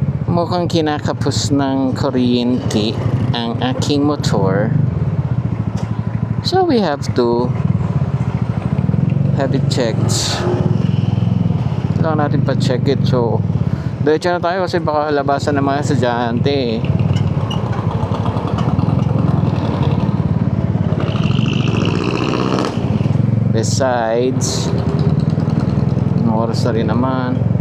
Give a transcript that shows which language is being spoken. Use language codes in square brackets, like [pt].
[tl] Mukhang kinakapos ng kuryente ang aking motor. [en] So we have to have it checked. [tl] Kailangan natin pa-check it. So, diretso na tayo kasi baka labasan ng mga estudyante. Besides, oras na rin naman.